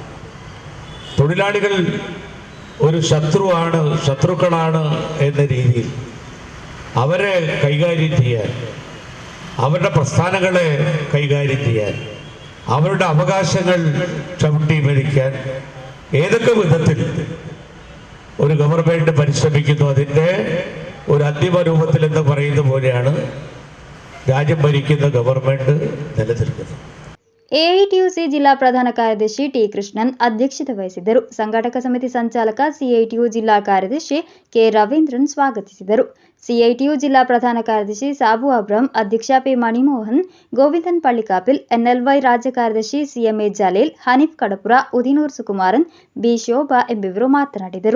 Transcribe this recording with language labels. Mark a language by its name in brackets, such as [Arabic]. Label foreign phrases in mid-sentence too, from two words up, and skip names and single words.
[Malayalam] തൊഴിലാളികൾ ഒരു ശത്രുക്കളാണ് എന്ന രീതിയിൽ അവരെ കൈകാര്യം ചെയ്യാൻ, അവരുടെ പ്രസ്ഥാനങ്ങളെ കൈകാര്യം ചെയ്യാൻ, അവരുടെ അവകാശങ്ങൾ ചവിട്ടി ഭരിക്കാൻ ഏതൊക്കെ വിധത്തിൽ ഒരു ഗവൺമെന്റ് പരിശ്രമിക്കുന്നു, അതിൻ്റെ ഒരു അന്തിമ രൂപത്തിൽ എന്ന് പറയുന്ന പോലെയാണ് രാജ്യം ഭരിക്കുന്ന ഗവൺമെന്റ് നിലനിൽക്കുന്നത്. [Kannada] ಎಐಟಿಯುಸಿ ಜಿಲ್ಲಾ ಪ್ರಧಾನ ಕಾರ್ಯದರ್ಶಿ ಟಿ ಕೃಷ್ಣನ್ ಅಧ್ಯಕ್ಷತೆ ವಹಿಸಿದ್ದರು. ಸಂಘಟಕ ಸಮಿತಿ ಸಂಚಾಲಕ ಸಿಐಟಿಯು ಜಿಲ್ಲಾ ಕಾರ್ಯದರ್ಶಿ ಕೆ ರವೀಂದ್ರನ್ ಸ್ವಾಗತಿಸಿದರು. ಸಿಐಟಿಯು ಜಿಲ್ಲಾ ಪ್ರಧಾನ ಕಾರ್ಯದರ್ಶಿ ಸಾಬು ಅಬ್ರಂ, ಅಧ್ಯಕ್ಷ ಪಿ ಮಣಿಮೋಹನ್, ಗೋವಿಂದನ್ ಪಳ್ಳಿಕಾಪಿಲ್, ಎನ್ಎಲ್ವೈ ರಾಜ್ಯ ಕಾರ್ಯದರ್ಶಿ ಸಿಎಂಎ ಜಲೀಲ್, ಹನೀಫ್ ಕಡಪುರ, ಉದಿನೂರ್ ಸುಕುಮಾರನ್, ಬಿ ಶೋಭಾ ಎಂಬಿವರು ಮಾತನಾಡಿದರು.